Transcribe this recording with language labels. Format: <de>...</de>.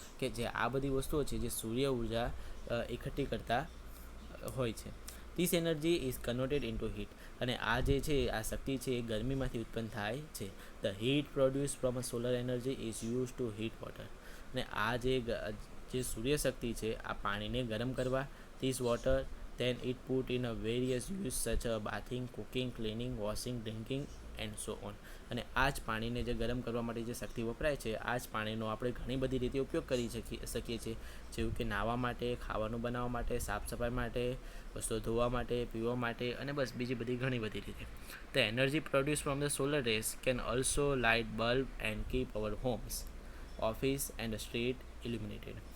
<gu>કે જે આ બધી વસ્તુઓ છે જે સૂર્ય ઉર્જા એકઠી કરતા હોય છે.</gu> <en>This energy is converted into heat.</en> <gu>અને આ જે છે આ શક્તિ છે એ ગરમીમાંથી ઉત્પન્ન થાય છે.</gu> <en>The heat produce from a solar energy is use to heat water.</en> <gu>અને આ જે સૂર્ય શક્તિ છે આ પાણીને ગરમ કરવા.</gu> <en>This water then it put in a various use such as bathing, cooking, cleaning, washing, drinking and so on.</en> <gu>અને આ જ પાણીને જે ગરમ કરવા માટે જે શક્તિ વપરાય છે આ જ પાણીનો આપણે ઘણી બધી રીતે ઉપયોગ કરી શકીએ છીએ, જેવું કે નાહવા માટે, ખાવાનું બનાવવા માટે, સાફ સફાઈ માટે, વસ્તુઓ ધોવા માટે, પીવા માટે અને બસ બીજી બધી ઘણી બધી રીતે.</gu> <en>The energy produce from the solar rays can also light bulb and keep our homes, office and street illuminated.</en>